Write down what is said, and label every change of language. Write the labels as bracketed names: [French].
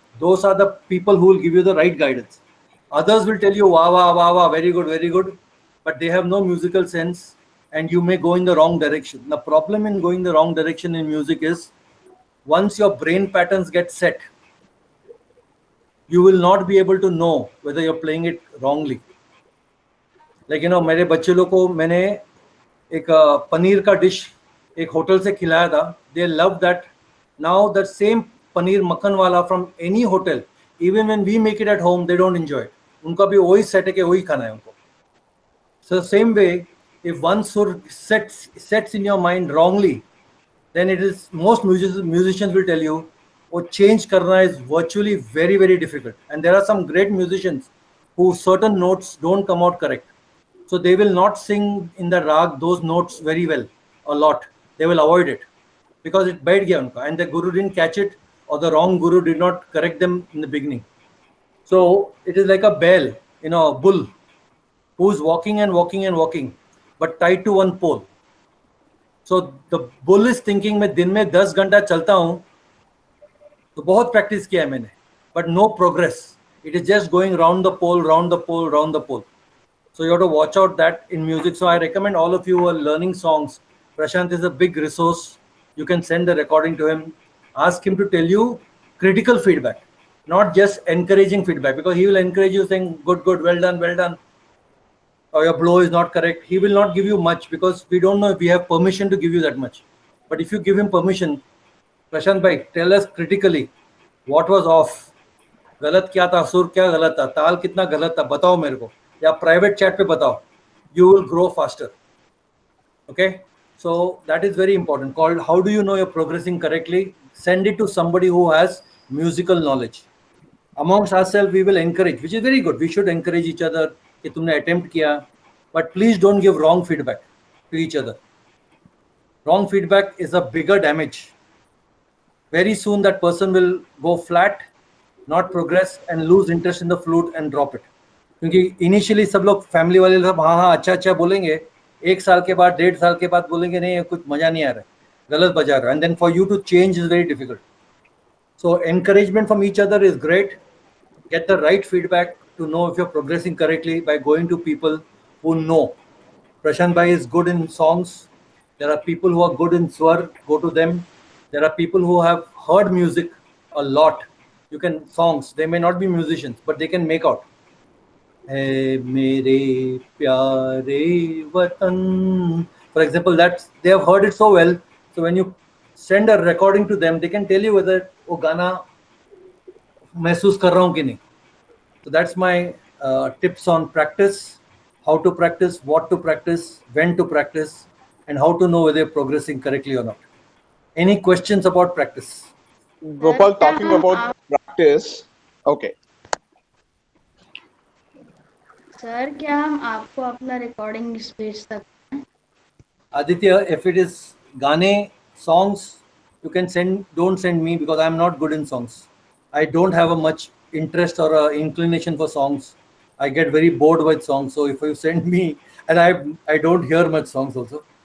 [English] Those are the people who will give you the right guidance. Others will tell you, wow, wow, wow, wow, very good, but they have no musical sense, and you may go in the wrong direction. The problem in going the wrong direction in music is once your brain patterns get set, you will not be able to know whether you're playing it wrongly. Like, you know, [Hindi] मेरे बच्चे लोग को मैंने एक पनीर का dish एक hotel से खिलाया था. [English] They love that. Now the same [Hindi] paneer मक्खन वाला [English] from any hotel, even when we make it at home, they don't enjoy it. [Hindi] उनका भी वही सेट है कि वही खाना है उनको. [English] So same way, if one sur sets in your mind wrongly, then it is, most musicians will tell you, or [Hindi] change karna [English] is virtually very difficult. And there are some great musicians who certain notes don't come out correct. So they will not sing in the rag those notes very well, a lot. They will avoid it because it [Hindi] baith gaya unka, [English] and the guru didn't catch it, or the wrong guru did not correct them in the beginning. So it is like a bell, you know, a bull who's walking and walking, but tied to one pole. So the bull is thinking, [Hindi] मैं दिन में 10 घंटा चलता हूँ, तो बहुत practice किया है मैंने, [English] but no progress. It is just going round the pole. So you have to watch out that in music. So I recommend all of you who are learning songs, Prashant is a big resource. You can send the recording to him. Ask him to tell you critical feedback, not just encouraging feedback, because he will encourage you saying, good, well done, or your blow is not correct. He will not give you much because we don't know if we have permission to give you that much. But if you give him permission, Prashant bhai, tell us critically what was off. [Hindi] गलत क्या था, सुर क्या गलत था, ताल कितना गलत था, बताओ मेरे को, या प्राइवेट चैट पे बताओ. [English] You will grow faster. Okay, so that is very important. Called, how do you know you're progressing correctly? Send it to somebody who has musical knowledge. Amongst ourselves, we will encourage, which is very good. We should encourage each other. [Hindi] कि तुमने attempt किया, [English] but please don't give wrong feedback to each other. Wrong feedback is a bigger damage. Very soon that person will go flat, not progress, and lose interest in the flute and drop it. [Hindi] क्योंकि initially सब लोग family वाले सब हाँ अच्छा बोलेंगे, एक साल के बाद 1.5 साल के बाद बोलेंगे नहीं कुछ मजा नहीं आ रहा है, गलत बजा रहा है, [English] and then for you to change is very difficult. So encouragement from each other is great. Get the right feedback to know if you're progressing correctly by going to people who know. Prashant bhai is good in songs. There are people who are good in swar, go to them. There are people who have heard music a lot. You can songs, they may not be musicians, but they can make out. [Hindi] Hey, mere pyare watan. [English] For example, that they have heard it so well. So when you send a recording to them, they can tell you whether [Hindi] वो गाना महसूस कर रहा हूँ कि नहीं. [English] So that's my tips on practice, how to practice, what to practice, when to practice, and how to know whether you're progressing correctly or not. Any questions about practice? Gopal, talking about practice. Okay. [Hindi] Sir क्या हम आपको अपना recording भेज सकते हैं? [English] Aditya, if it is Gane songs, you can send. Don't send me because I'm not good in songs. I don't have a much interest or a inclination for songs. I get very bored with songs. So if you send me, and I don't hear much songs also.